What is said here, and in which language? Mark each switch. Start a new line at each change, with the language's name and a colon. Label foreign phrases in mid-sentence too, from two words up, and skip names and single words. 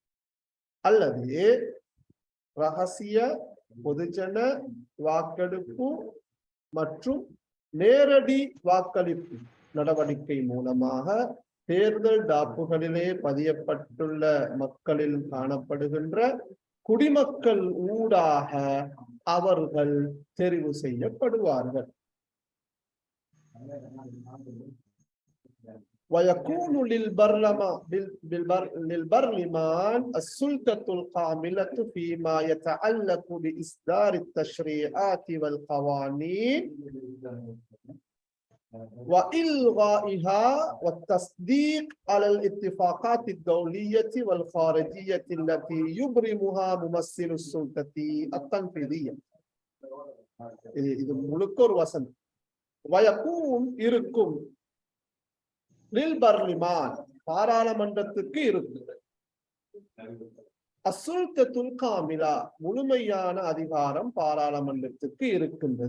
Tamil: ரகசிய பொதுஜன வாக்கெடுப்பு மற்றும் நேரடி வாக்களிப்பு நடவடிக்கை மூலமாக தேர்தல் டாப்புகளிலே பதியப்பட்டுள்ள மக்களில் காணப்படுகின்ற குடிமக்கள் ஊடாக அவர்கள் தெரிவு செய்யப்படுவார்கள்.
Arabic: ويكون للبرلمان السلطة الكاملة فيما يتعلق بإصدار التشريعات والقوانين وإلغائها والتصديق على الاتفاقات الدولية والخارجية التي يبرمها ممثل السلطة التنفيذية.
Tamil: இது முழுக்க ஒரு வசனம். வயக்கூன் இருக்கும் லில்பர்லிமான் பாராளுமன்றத்துக்கு இருக்கும்
Arabic: السلطة الكاملة
Tamil: முழுமையான அதிகாரம் பாராளுமன்றத்துக்கு இருக்கின்றது.